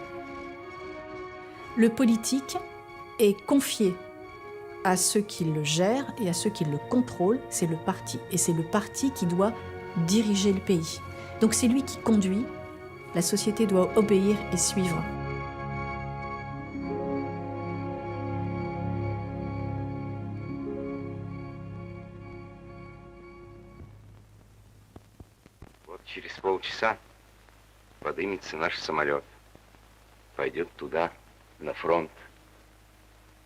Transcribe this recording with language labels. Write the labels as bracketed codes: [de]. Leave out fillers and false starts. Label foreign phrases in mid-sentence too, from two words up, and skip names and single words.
[fr] Le politique est confié à ceux qui le gèrent et à ceux qui le contrôlent, c'est le parti. Et c'est le parti qui doit diriger le pays. Donc c'est lui qui conduit, la société doit obéir et suivre. [ru] Вот через полчаса поднимется наш самолет. Пойдет туда, на фронт.